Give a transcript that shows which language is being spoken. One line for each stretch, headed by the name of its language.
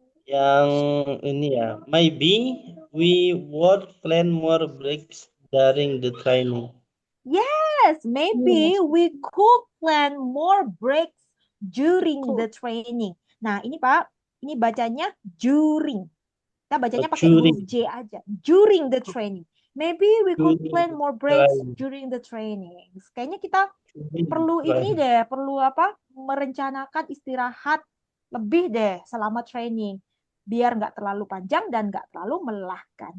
Indonesian: Yang ini ya,
English: maybe we would plan more breaks during the training. Yes, maybe we could plan more breaks during the training.
Indonesian: Nah, ini Pak, ini bacanya during. Kita bacanya pakai huruf J aja.
English: During the training. Maybe we could plan more breaks during the training.
Indonesian: Kayaknya kita perlu ini deh, perlu apa? Merencanakan istirahat lebih deh selama training. Biar nggak terlalu panjang dan nggak terlalu melelahkan.